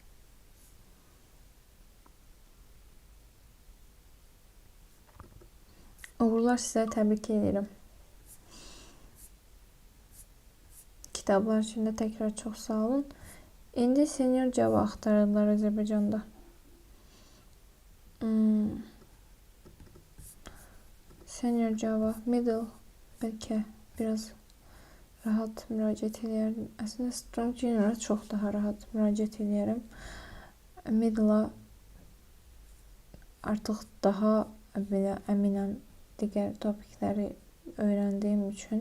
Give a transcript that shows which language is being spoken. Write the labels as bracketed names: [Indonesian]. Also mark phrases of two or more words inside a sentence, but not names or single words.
[Azerbaijani] Uğurlar sizə, təbrik edirəm. Kitablar üçün də təkrar çox sağ olun. İndi senior Java axtarırlar Azərbaycanda. [English] Senior Java, middle, [Azerbaijani] bəlkə biraz rahat müraciət edərdim. Əslində [English] Strong Junior'a [Azerbaijani] çox daha rahat müraciət edərəm. Middle'a artıq daha belə əminəm digər topikləri öyrəndiyim üçün.